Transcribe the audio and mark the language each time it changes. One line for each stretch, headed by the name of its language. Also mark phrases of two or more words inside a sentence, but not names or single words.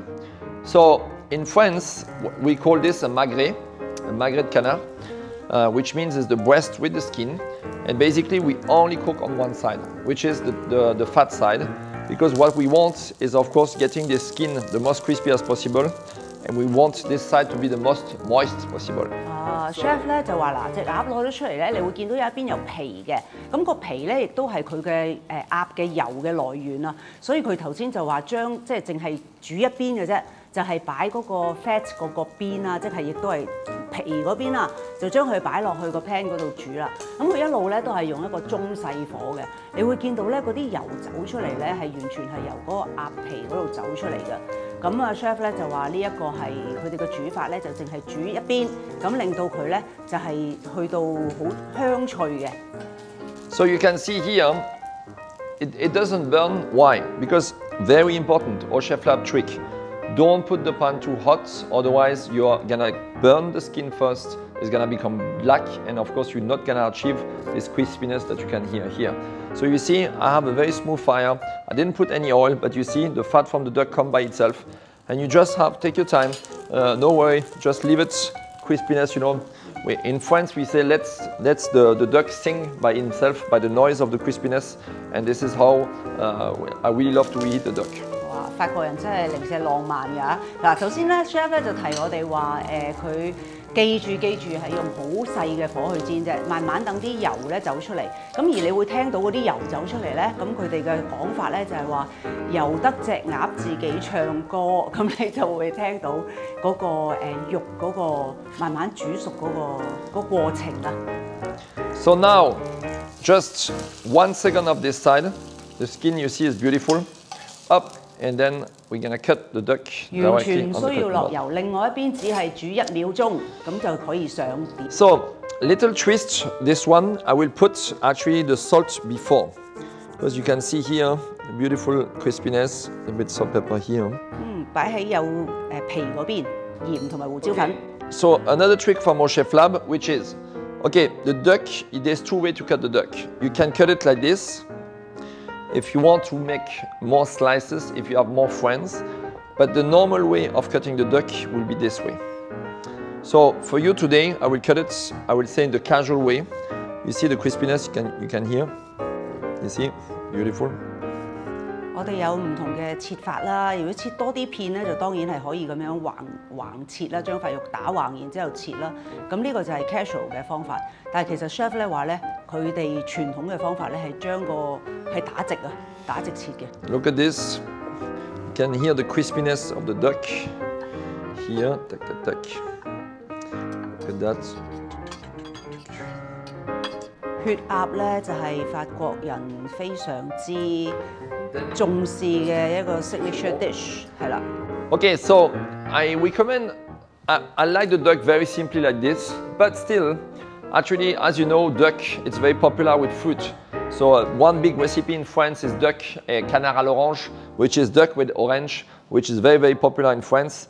English: So in France, we call this a
French: magret de canard,
English: which means it's the breast with the skin. And basically we only cook on one side, which is the fat side, because what we want is of course getting the skin the most crispy as possible, and we want this side to be the most moist possible.
Cantonese: Chef 咧就話嗱，隻鴨攞咗出嚟咧，你會見到有一邊有皮嘅，咁個皮咧亦都係佢嘅鴨嘅油嘅來源啊，所以佢頭先就話將即係淨係煮一邊嘅啫，就係擺嗰個 fat 嗰個邊啊，即係亦都係皮嗰邊啊，就將佢擺落去個 pan 嗰度煮啦。咁佢一路咧都係用一個中細火嘅，你會見到咧嗰啲油走出嚟咧係完全係由嗰個鴨皮嗰度走出嚟嘅。咁啊 chef 咧就話呢一個係佢哋嘅煮法咧，就淨係煮一邊，咁令到佢咧就係去到好香脆嘅。
English: So you can see here, it doesn't burn. Why? Because very important, our Chef Lab trick. Don't put the pan too hot, otherwise you're gonna burn the skin first. It's gonna become black, and of course you're not gonna achieve this crispiness that you can hear here. So you see, I have a very smooth fire. I didn't put any oil, but you see the fat from the duck come by itself. And you just have, take your time, no worry, just leave it, crispiness, you know. In France we say let's the duck sing by himself, by the noise of the crispiness, and this is how I really love to eat the duck. 哇！
Cantonese: 法國人真係零舍浪漫㗎。嗱，頭先咧 chef 咧就提我哋話佢記住係用好細嘅火去煎啫，慢慢等啲油咧走出嚟。咁而你會聽到嗰啲油走出嚟咧，咁佢哋嘅講法咧就係話由得隻鴨自己唱歌，咁你就會聽到嗰個肉嗰個慢慢煮熟嗰個過程啦。
English: So now, just 1 second of this side. The skin you see is beautiful. Up, and then we're gonna cut the duck directly on the cutting board.
Cantonese: 完全唔需要落油，另外一邊只係煮1秒鐘，咁就可以上碟。
English: So little twist, this one I will put actually the salt before, because you can see here the beautiful crispiness, a bit salt pepper here.
Cantonese: 擺喺有皮嗰邊，鹽同埋胡椒粉。
English: So another trick from our Chef Lab, which is, okay, the duck, there's 2 ways to cut the duck. You can cut it like this. If you want to make more slices, if you have more friends, but the normal way of cutting the duck will be this way. So for you today, I will cut it, I will say in the casual way. You see the crispiness, you can hear. You see, beautiful.
Cantonese: 我哋有唔同嘅切法啦，如果切多啲片咧，就當然係可以咁樣橫切啦，將塊肉打橫，然之後切啦。咁呢個就係 casual 嘅方法。但係其實 chef 咧話咧，佢哋傳統嘅方法咧係將個係打直啊，打直切嘅。
English: Look at this. You can hear the crispiness of the duck. Here, tac tac tac. Look at that.
Cantonese: 血鴨咧就係法國人非常之重視嘅一個
English: signature dish，
Cantonese: 係啦。
English: Okay, so I recommend, I like the duck very simply like this, but still, actually, as you know, duck, it's very popular with fruit. So one big recipe in France is duck
French: canard à l'orange,
English: which is duck with orange, which is very, very popular in France.